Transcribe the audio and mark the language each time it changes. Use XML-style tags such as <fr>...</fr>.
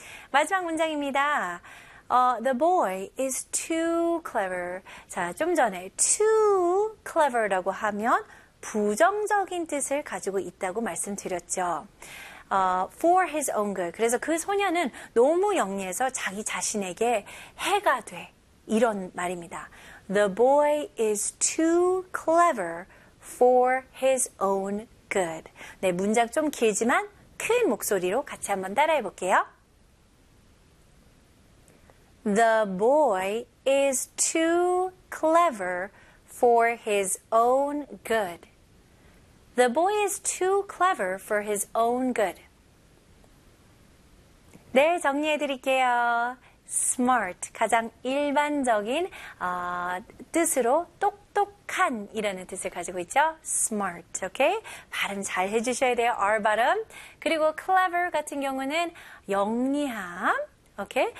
<ko>마지막 문장입니다.</ko> <en>The boy is too clever.</en> <ko>자, 좀 전에 too clever라고 하면 부정적인 뜻을 가지고 있다고 말씀드렸죠.</ko> <en>For his own good.</en> <ko>그래서 그 소녀는 너무 영리해서 자기 자신에게 해가 돼. 이런 말입니다.</ko> <en>The boy is too clever for his own good.</en> <ko>네, 문장 좀 길지만 큰 목소리로 같이 한번 따라해 볼게요.</ko> <en>The boy is too clever for his own good. The boy is too clever for his own good.</en> <ko>네, 정리해 드릴게요. smart, 가장 일반적인 뜻으로 똑똑한이라는 뜻을 가지고 있죠.</ko> <en>smart, okay?</en> <ko>발음 잘 해주셔야 돼요, R 발음. 그리고 clever 같은 경우는 영리함. 오케이.</ko>